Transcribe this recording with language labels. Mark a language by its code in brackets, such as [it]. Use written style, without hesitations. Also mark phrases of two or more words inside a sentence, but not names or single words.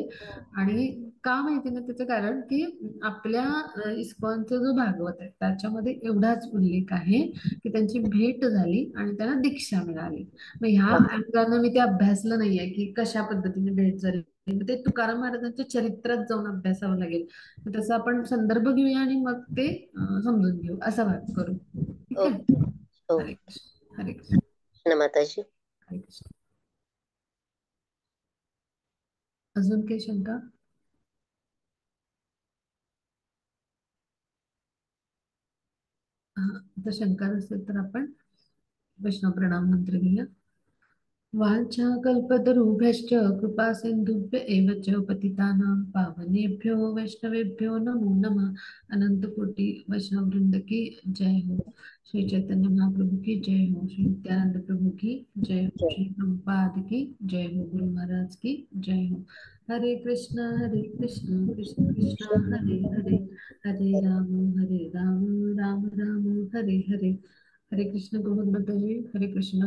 [mr] आणि का माहिती नाही त्याचं कारण, की आपल्या इस्कॉनचा जो भागवत आहे त्याच्यामध्ये एवढाच उल्लेख आहे, की त्यांची भेट झाली आणि त्यांना दीक्षा मिळाली. मग ह्या अंगानं मी ते अभ्यासलं नाहीये, की कशा पद्धतीने भेट झाली. मग ते तुकाराम महाराजांच्या चरित्रात जाऊन अभ्यासावं लागेल. मग तसं आपण संदर्भ घेऊया आणि मग ते समजून घेऊ, असा भाग करू. ठीक आहे. ओके. हो. हरे कृष्ण हरे कृष्ण ना माताजी. हरे कृष्ण. अजून काही शंका? हा, आता शंका नसेल तर आपण वैष्णव प्रणाम मंत्र घेऊया. [sa] वाञ्छाकल्पतरुभ्यश्च कृपा सिन्धुभ्य एव च पतितानां पावनेभ्यो वैष्णवेभ्यो नमो नमः. [hi] अनंत कोटि वैष्णव वृंद की जय हो. श्री चैतन्य महाप्रभु की जय हो. श्री नित्यानंद प्रभु की जय हो. श्री प्रभुपाद की जय हो. गुरु महाराज की जय हो. [sa] हरे कृष्ण कृष्ण कृष्ण हरे हरे, हरे राम राम राम हरे हरे. [mr] हरे कृष्ण गौर माता जी, हरे कृष्ण.